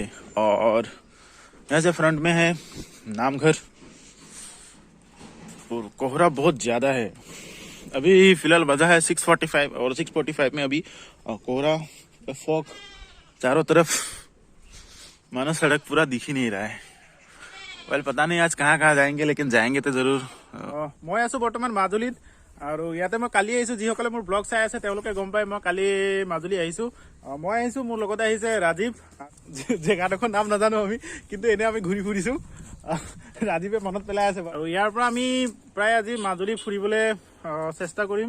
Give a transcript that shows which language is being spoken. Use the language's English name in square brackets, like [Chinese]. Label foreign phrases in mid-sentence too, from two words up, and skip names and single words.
[Hindi] और यहाँ से फ्रंट में है नामघर और कोहरा बहुत ज्यादा है। अभी फिलहाल बजा है 6:45 और 6:45 में अभी कोहरा फॉग चारों तरफ, मानो सड़क पूरा दिख ही नहीं रहा है। वेल पता नहीं आज कहाँ जाएंगे, लेकिन जाएंगे तो जरूर। [Assamese] मैं आছো বৰ্তমান মাজুলীত আৰু ইয়াতে মই কালি আহিছো। যিসকলে মোৰ ব্লগ চাই আছে তেওঁলোকে গম পায় মই কালি মাজুলী আহিছো। মই আহিছো, মোৰ লগতে আহিছে ৰাজীৱ। জেগাডোখৰ নাম নাজানো আমি, কিন্তু এনে আমি ঘূৰি ফুৰিছো। ৰাজীৱে মনত পেলাই আছে আৰু ইয়াৰ পৰা আমি প্ৰায় আজি মাজুলী ফুৰিবলৈ চেষ্টা কৰিম।